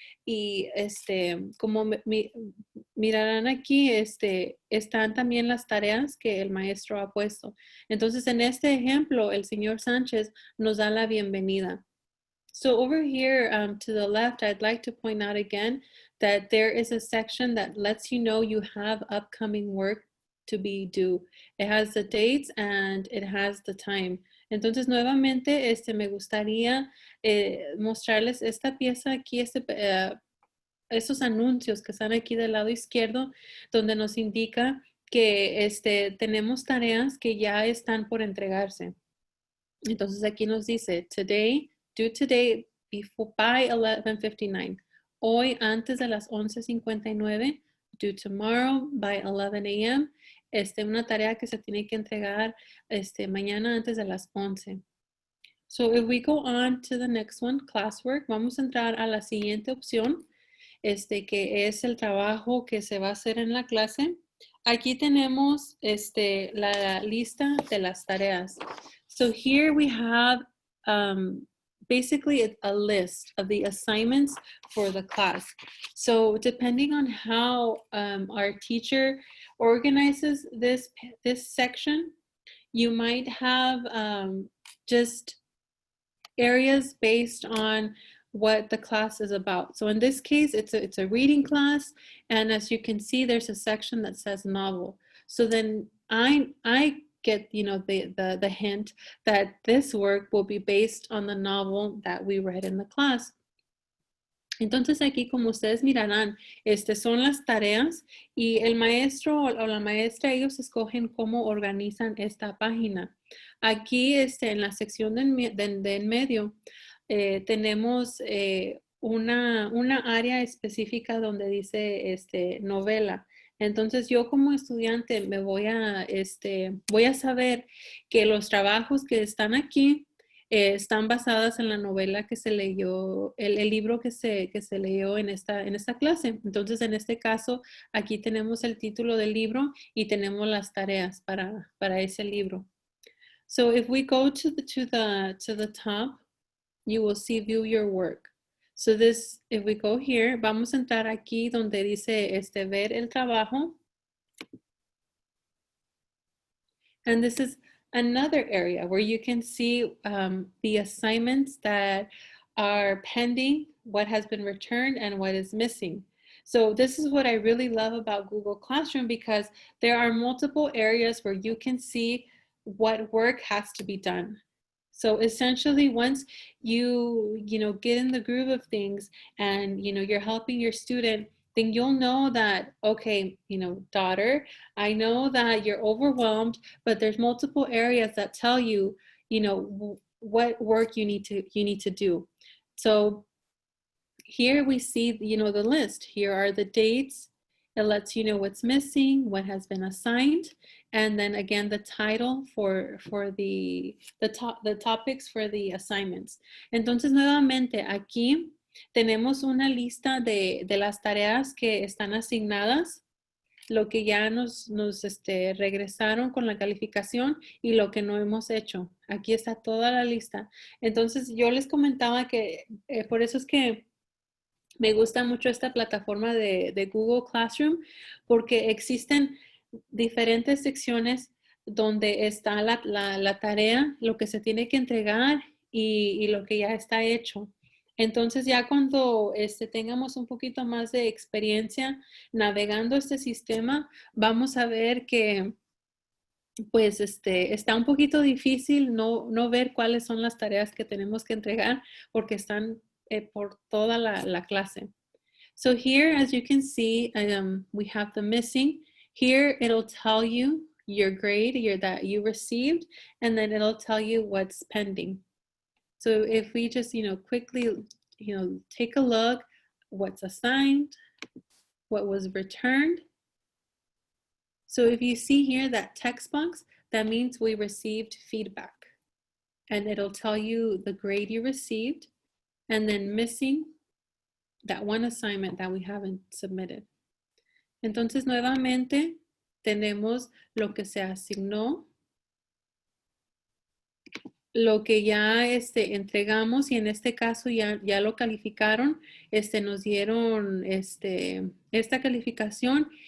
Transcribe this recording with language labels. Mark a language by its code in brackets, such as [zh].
[es] Y como mirarán aquí, están también las tareas que el maestro ha puesto. Entonces, en este ejemplo, el señor Sánchez nos da la bienvenida. [en] So over here to the left, I'd like to point out again that there is a section that lets you know you have upcoming work to be due. It has the dates and it has the time. [es] Entonces, nuevamente, me gustaría mostrarles esta pieza aquí, esos anuncios que están aquí del lado izquierdo, donde nos indica que tenemos tareas que ya están por entregarse. Entonces aquí nos dice, [en] today, due today, by 11:59. [es] Hoy antes de las 11:59, [en] due tomorrow by 11 a.m. [es] Una tarea que se tiene que entregar mañana antes de las 11. [en] So if we go on to the next one, classwork, [es] vamos a entrar a la siguiente opción, que es el trabajo que se va a hacer en la clase. Aquí tenemos la lista de las tareas. [en] So here we have basically a list of the assignments for the class. So depending on how our teacher organizes this section, you might have just areas based on what the class is about. So in this case, it's a reading class, and as you can see, there's a section that says novel. So then I get the hint that this work will be based on the novel that we read in the class. [es] Entonces aquí, como ustedes mirarán, son las tareas y el maestro o la maestra, ellos escogen cómo organizan esta página. Aquí en la sección de en medio tenemos una área específica donde dice novela. Entonces yo como estudiante me voy a saber que los trabajos que están aquí están basadas en la novela que se leyó, el libro que se leyó en esta clase. Entonces, en este caso, aquí tenemos el título del libro y tenemos las tareas para ese libro. [en] So, if we go to the top, you will see view your work. So if we go here, [es] vamos a entrar aquí donde dice ver el trabajo. [en] And this is another area where you can see the assignments that are pending, what has been returned, and what is missing. So this is what I really love about Google Classroom, because there are multiple areas where you can see what work has to be done. So essentially, once you get in the groove of things and you're helping your student, then you'll know that, okay, daughter, I know that you're overwhelmed, but there's multiple areas that tell you, what work you need to do. So here we see, the list. Here are the dates. It lets you know what's missing, what has been assigned, and then again the title for the topics for the assignments. [es] Entonces nuevamente aquí tenemos una lista de las tareas que están asignadas, lo que ya nos regresaron con la calificación y lo que no hemos hecho. Aquí está toda la lista. Entonces yo les comentaba que por eso es que me gusta mucho esta plataforma de Google Classroom, porque existen diferentes secciones donde está la tarea, lo que se tiene que entregar y lo que ya está hecho. Entonces ya cuando tengamos un poquito más de experiencia navegando este sistema, vamos a ver que pues está un poquito difícil no ver cuáles son las tareas que tenemos que entregar, porque están por toda la clase. [en] So here, as you can see, we have the missing. Here, it'll tell you your grade that you received, and then it'll tell you what's pending. So if we just, quickly, take a look, what's assigned, what was returned. So if you see here that text box, that means we received feedback. And it'll tell you the grade you received, and then missing, that one assignment that we haven't submitted. [es] Entonces, nuevamente, tenemos lo que se asignó, lo que ya entregamos, y en este caso ya lo calificaron, nos dieron esta calificación.